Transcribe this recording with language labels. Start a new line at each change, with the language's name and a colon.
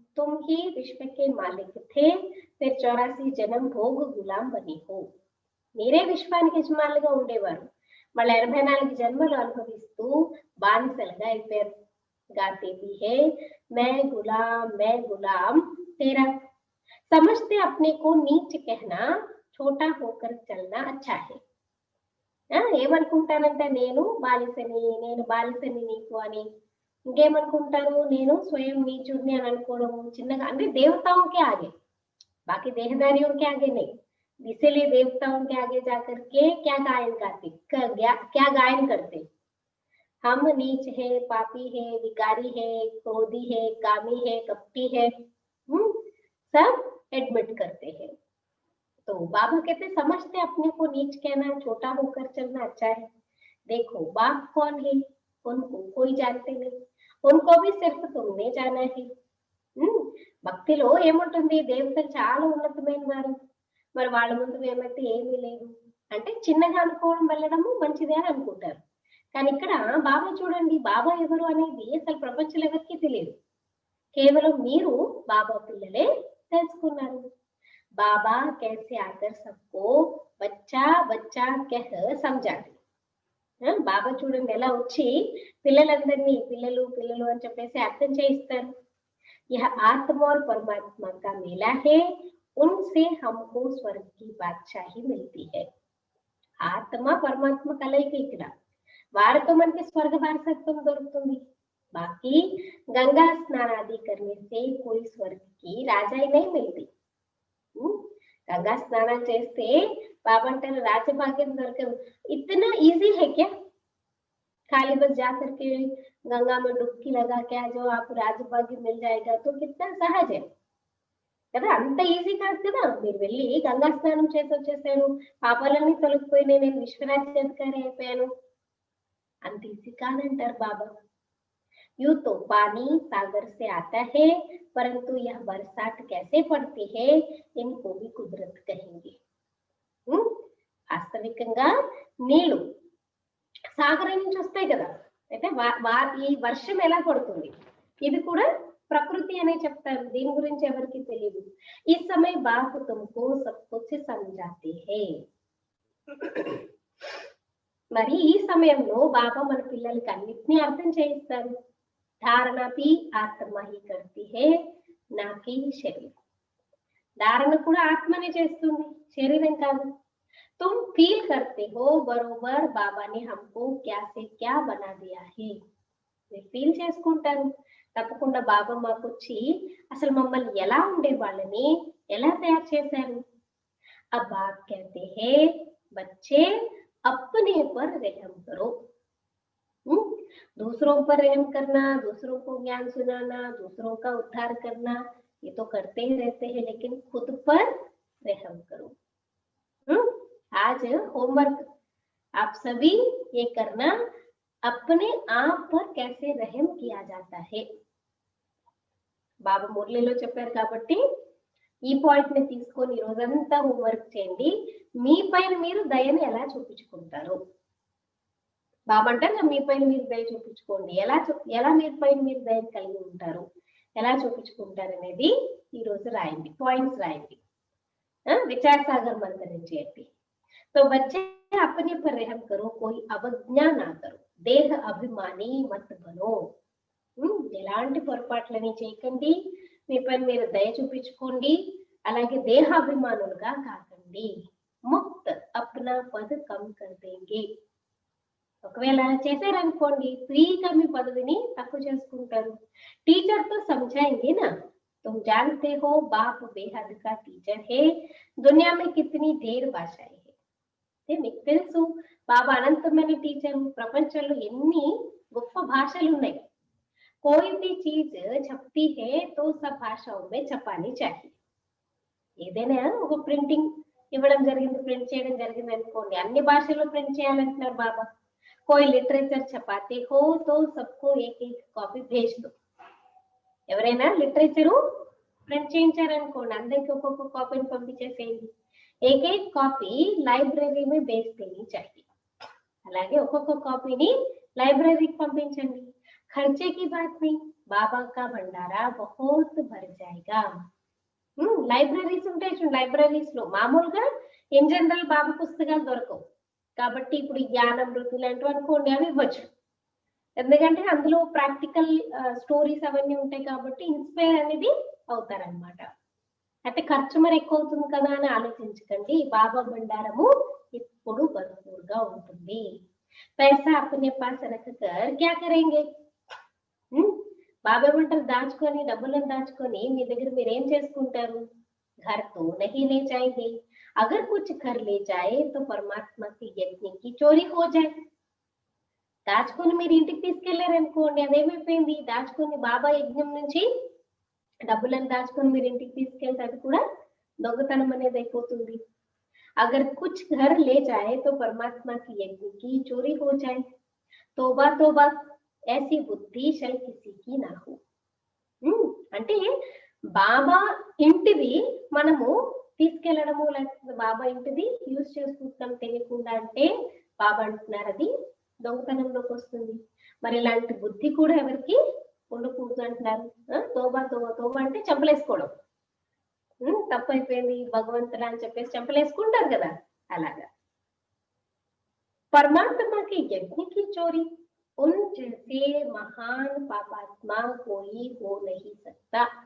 Hindi: तुम ही विश्व के मालिक थे, फिर 84 जन्म भोग गुलाम बनी हो.
Telugu: మీరే విశ్వానికి యజమానులుగా ఉండేవారు, మళ్ళీ 84 జన్మలు అనుభవిస్తూ బానిసలుగా అయిపోయారు.
Hindi: गाते भी है मैं गुलाम तेरा. समझते अपने को नीच कहना, छोटा होकर चलना अच्छा है.
Telugu: ఏమనుకుంటానంటే నేను బాలిసని నీకు అని. ఇంకేమనుకుంటారు? నేను స్వయం నీచుడిని అని అనుకోవడం, చిన్నగా అంటే
Hindi: देवताओं के आगे, बाकी देहदारियों के आगे नहीं. इसीलिए देवताओं के आगे जाकर के क्या गायन गाते, क्या गायन करते? हम नीच है, पापी है, विकारी है, क्रोधी है, कामी है, कपटी है, सब एडमिट करते हैं. तो बाबा कहते समझते अपने को नीच कहना, छोटा होकर चलना अच्छा है. देखो बाप कौन है, उनको कोई जानते नहीं, उनको भी सिर्फ तुमने जाना है.
Telugu: భక్తిలో ఏముంటుంది? దేవతలు చాలా ఉన్నతమైన వారు, మరి వాళ్ళ ముందు ఏమైతే ఏమీ లేదు అంటే చిన్నగా అనుకోవడం వెళ్ళడము మంచిదే అని అనుకుంటారు. కానీ ఇక్కడ బాబా చూడండి, బాబా ఎవరు అనేది అసలు ప్రపంచంలో ఎవరికి తెలియదు, కేవలం మీరు బాబా పిల్లలే తెలుసుకున్నారు.
Hindi: బాబా कैसे आकर सबको बच्चा बच्चा कह समझाते.
Telugu: బాబా చూడండి ఎలా వచ్చి పిల్లలందరినీ పిల్లలు పిల్లలు అని చెప్పేసి అర్థం చేయిస్తారు.
Hindi: यह आत्मा और परमात्मा का मेला है, उनसे हमको स्वर्ग की बादशाही मिलती है.
Telugu: ఆత్మ పరమాత్మ కలయిక ఇక్కడ, వారితో మనకి స్వర్గ వారసత్వం దొరుకుతుంది.
Hindi: बाकी गंगा स्नान आदि करने से कोई स्वर्ग की राजाई नहीं मिलती.
Telugu: गंगा स्नान చేస్తే बाबा अंటారు రాజభాగ్యం దొరకదు.
Hindi: इतना इजी है क्या? खाली बस जा करके गंगा में डुबकी लगा के आ जाओ, आप राजभाग्य मिल जाएगा, तो कितना सहज है
Telugu: కదా. అంత ఈజీ కాదు కదా. మీరు వెళ్ళి గంగా స్నానం చేసి వచ్చేసాను, పాపాలన్నీ తొలగిపోయినాయి, నేను విశ్వరాజ్యాధికారి అయిపోయాను, అంత ఈజీ కాదంటారు బాబా.
Hindi: यूं तो पानी सागर से आता है, परंतु यह बरसात कैसे पड़ती है, इनको भी कुदरत कहेंगे.
Telugu: వాస్తవికంగా నీళ్లు సాగరం నుంచి వస్తాయి కదా, అయితే ఈ వర్షం ఎలా పడుతుంది ఇది కూడా ప్రకృతి అనే చెప్తారు. దీని గురించి ఎవరికి తెలియదు.
Hindi: ఈ సమయ బాప్ తుమ్కో సబ్ కుచ్ సమझाते हैं.
Telugu: మరి ఈ సమయంలో బాబా మన పిల్లలకి అన్నిటినీ అర్థం చేయిస్తారు.
Hindi: ధారణ भी आत्मा ही करती है, ना कि शरीर.
Telugu: ధారణ కూడా ఆత్మనే చేస్తుంది, శరీరం కాదు.
Hindi: तुम फील करते हो बरोबर बाबा ने हमको क्या से क्या बना दिया है.
Telugu: మీరు ఫీల్ చేసుకుంటారు తప్పకుండా బాబా మాకు వచ్చి అసలు మమ్మల్ని ఎలా ఉండే వాళ్ళని ఎలా తయారు చేశారు.
Hindi: अब बाप कहते हैं बच्चे अपने पर रहम करो. दूसरों पर रहम करना, दूसरों को ज्ञान सुनाना, दूसरों का उद्धार करना, ये तो करते ही रहते हैं, लेकिन खुद पर रहम करो. आज होमवर्क आप सभी ये करना, अपने आप पर कैसे रहम किया जाता है.
Telugu: బాబా మురళిలో చెప్పారు కాబట్టి ఈ పాయింట్ ని తీసుకొని ఈ రోజంతా హోంవర్క్ చేయండి. మీ పైన మీరు దయని ఎలా చూపించుకుంటారు. బాబా అంటారు మీ పైన మీరు దయ చూపించుకోండి, ఎలా మీ పైన మీరు దయ కలిగి ఉంటారు, ఎలా చూపించుకుంటారు అనేది ఈ రోజు రాయండి, పాయింట్స్ రాయండి, విచార సాగర్ మంత్రం చేయండి.
Hindi: तो बच्चे अपने पर रहम करो, कोई అవజ్ఞా ना करो, దేహ అభిమాని మత్ బనో.
Telugu: ఎలాంటి పొరపాట్లని చేయకండి, మీ పైన మీరు దయ చూపించుకోండి, అలాగే దేహాభిమానులుగా కాకండి.
Hindi: ముక్త్ అప్నా పద్ కమ్ కర్ దేంగే.
Telugu: ఒకవేళ అలా చేశారనుకోండి ఫ్రీగా మీ పదవిని తక్కువ చేసుకుంటారు.
Hindi: టీచర్ తో समझाएंगे ना, तुम जानते हो बाप बेहद का टीचर है, दुनिया में कितनी ढेर भाषाएं है.
Telugu: మీకు తెలుసు బాబా అనంతమైన టీచర్, ప్రపంచంలో ఎన్ని గొప్ప భాషలు ఉన్నాయి.
Hindi: कोई भी चीज छपती है तो सब भाषाओं में छपानी चाहिए.
Telugu: ఏదైనా ఒక ప్రింటింగ్ ఇవ్వడం జరిగింది, ప్రింట్ చేయడం జరిగింది అనుకోండి, అన్ని భాషల్లో ప్రింట్ చేయాలంటున్నారు బాబా.
Hindi: कोई लिटरेचर छपाते हो तो सबको एक एक कॉपी भेज दो.
Telugu: ఎవరైనా లిటరేచరు ప్రింట్ చేయించారనుకోండి, అందరికి ఒక్కొక్క కాపీని పంపించేసేయండి.
Hindi: एक एक कॉपी लाइब्रेरी में भेज देनी चाहिए.
Telugu: అలాగే ఒక్కొక్క కాపీని లైబ్రరీకి పంపించండి.
Hindi: ఖర్చే की बात नहीं, बाबा का भंडारा बहुत भर जाएगा.
Telugu: లైబ్రరీస్ ఉంటాయి చూడండి, లైబ్రరీస్ లో మామూలుగా ఇన్ జనరల్ బాబా పుస్తకాలు దొరకవు కాబట్టి ఇప్పుడు జ్ఞానమృతి లాంటివి అనుకోండి అవి ఇవ్వచ్చు. ఎందుకంటే అందులో ప్రాక్టికల్ స్టోరీస్ అవన్నీ ఉంటాయి కాబట్టి ఇన్స్పైర్ అనేది అవుతారనమాట. అయితే ఖర్చు మరి ఎక్కువ అవుతుంది కదా అని ఆలోచించకండి, బాబా బండారము ఇప్పుడు భర్పూర్గా ఉంటుంది.
Hindi: పైసా అప్నే పాస్ రఖకర్ క్యా కరేంగే.
Telugu: బాబా ఏమంటారు, దాచుకొని డబ్బులను దాచుకొని మీ దగ్గర మీరు ఏం చేసుకుంటారు.
Hindi: घर तो नहीं ले जाएंगे, अगर कुछ घर ले जाए तो परमात्मा की यज्ञ की चोरी हो जाए.
Telugu: దాచుకొని మీరు ఇంటికి తీసుకెళ్లారనుకోండి, అదేమైపోయింది, దాచుకొని బాబా యజ్ఞం నుంచి డబ్బులను దాచుకొని మీరు ఇంటికి తీసుకెళ్తే అది కూడా దొంగతనం అనేది అయిపోతుంది.
Hindi: अगर कुछ घर ले जाए तो परमात्मा की यज्ञ की चोरी हो जाए. तोबा तोबा, ऐसी बुद्धि शल किसी की ना हो.
Telugu: అంటే బాబా ఇంటిది మనము తీసుకెళ్లడము, లేకపోతే బాబా ఇంటిది యూజ్ చేసుకుంటాం తెలియకుండా అంటే బాబా అంటున్నారు అది దొంగతనంలోకి వస్తుంది. మరి ఇలాంటి బుద్ధి కూడా ఎవరికి ఉండకూడదు అంటున్నారు. తోబా తోబా, తోబా అంటే చంపలేసుకోవడం, తప్పైపోయింది భగవంతుడా అని చెప్పేసి చంపలేసుకుంటారు కదా, అలాగా.
Hindi: పరమాత్మకి యజ్ఞకి చోరీ, उन जैसे महान पापात्मा कोई हो नहीं सकता.